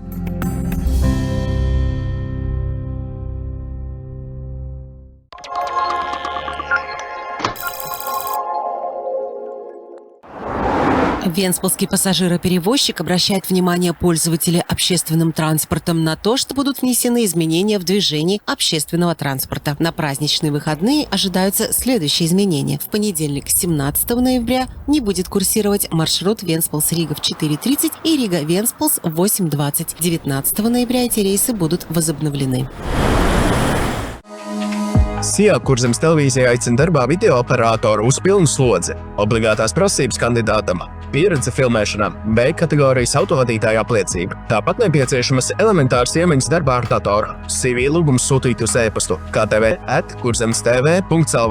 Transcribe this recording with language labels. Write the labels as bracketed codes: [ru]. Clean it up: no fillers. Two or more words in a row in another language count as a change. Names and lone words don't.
[ru] Венспилский пассажироперевозчик обращает внимание пользователей общественным транспортом на то, что будут внесены изменения в движении общественного транспорта. На праздничные выходные ожидаются следующие изменения. В понедельник, 17 ноября, не будет курсировать маршрут Венспилс-Рига в 4:30 и Рига-Венспилс в 8:20. 19 ноября эти рейсы будут возобновлены. [lv] SIA Kurzemes televīzija aicina darbā video operatoru uz pilnu slodzi. Obligātās prasības kandidātam – pieredze filmēšanā, B kategorijas autovadītāja apliecība. Tāpat nepieciešamas elementāras iemaņas darbā ar datoru. CV lūgums sūtīt uz e-pastu ktv@kurzemestv.lv.